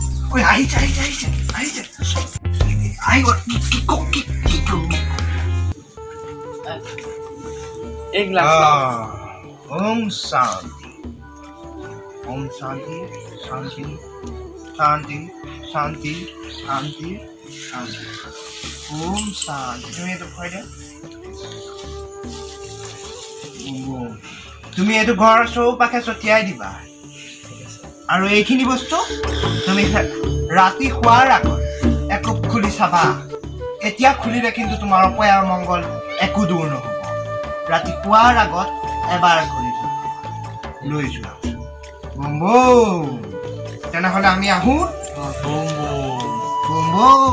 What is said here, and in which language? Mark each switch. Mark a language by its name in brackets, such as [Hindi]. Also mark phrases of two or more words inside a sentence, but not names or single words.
[Assamese] ঐ আহিছে আহি গ'ল কি [Hindi] एक गिलास [Sanskrit] ओम शांति ओम शांति शांति शांति शांति शांति शांति ओम शांति [Assamese] তুমি এইটো খুৱাই দিয়া তুমি এইটো ঘৰৰ চৌপাশে ছটিয়াই দিবা আৰু এইখিনি বস্তু তুমি ৰাতি শোৱাৰ আগত একোপ খুলি চাবা এতিয়া খুলিলে কিন্তু তোমাৰ অপয়াৰ মংগল একো দূৰ নহ'ব ৰাতি শোৱাৰ আগত এবাৰ ঘূৰি লৈ যোৱা বম বম তেনেহ'লে আমি আহোঁ বম বম